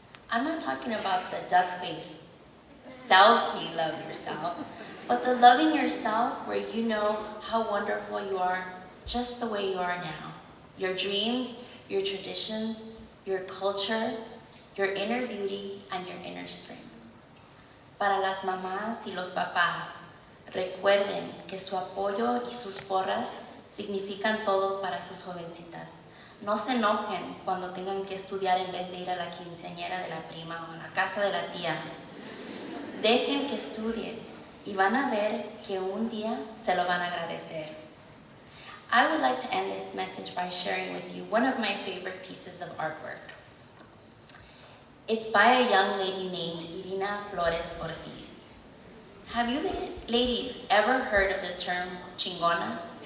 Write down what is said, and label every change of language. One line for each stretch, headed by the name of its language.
English: I'm not talking about the duck face, selfie love yourself, but the loving yourself where you know how wonderful you are just the way you are now. Your dreams, your traditions, your culture, your inner beauty, and your inner strength.
Spanish: Para las mamás y los papás, recuerden que su apoyo y sus porras significan todo para sus jovencitas. No se enojen cuando tengan que estudiar en vez de ir a la quinceañera de la prima o a la casa de la tía. Dejen que estudien y van a ver que un día se lo van a agradecer.
English: I would like to end this message by sharing with you one of my favorite pieces of artwork. It's by a young lady named Irina Flores Ortiz. Have you ladies ever heard of the term chingona?